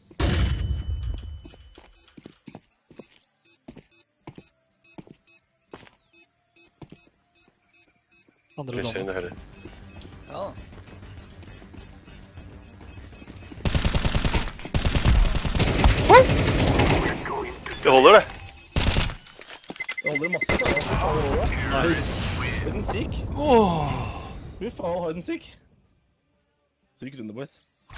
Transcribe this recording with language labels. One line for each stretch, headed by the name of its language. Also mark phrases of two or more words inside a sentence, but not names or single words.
Norwegian: Andre Vi ser dommer. inn i høyre. Ja. Det holder, det. Det holder masse, da. Nice.
English: Hide and seek.
Norwegian: Fy faen,
English: hide and seek.
Norwegian: Trykk runde, boys.